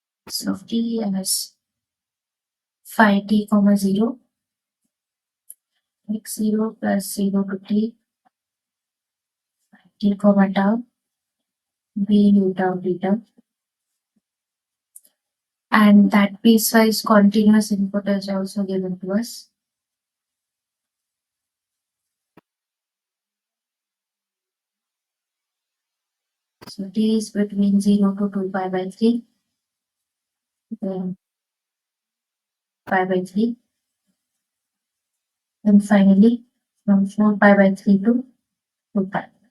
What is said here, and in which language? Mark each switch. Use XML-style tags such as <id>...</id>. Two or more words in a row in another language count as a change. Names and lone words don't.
<en>So t as phi t comma 0, x0 plus 0 to t, t comma tau, b u tau d tau. And that piecewise continuous input is also given to us. So t is between 0 to 2 pi by 3, then pi by 3, and finally from 4 pi by 3 to 2 pi.</en>